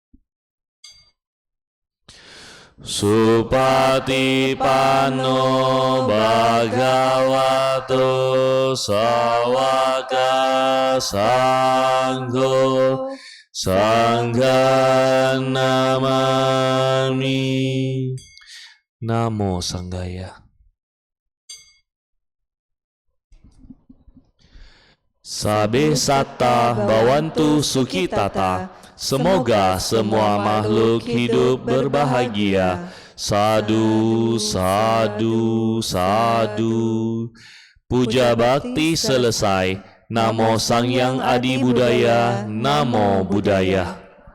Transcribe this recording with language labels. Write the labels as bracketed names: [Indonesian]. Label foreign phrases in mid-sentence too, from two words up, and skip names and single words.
[Pali] Supatipanno bhagavato sawaka sangho Sangha namami. Namo Sanggaya. Sabe satta bawantu sukitata. [Indonesian] Semoga semua makhluk hidup berbahagia. [Pali] Sadu, sadu, sadu. [Indonesian] Puja bakti selesai. [Pali] Namo Sang Yang Adi Budaya, Namo Buddhaya.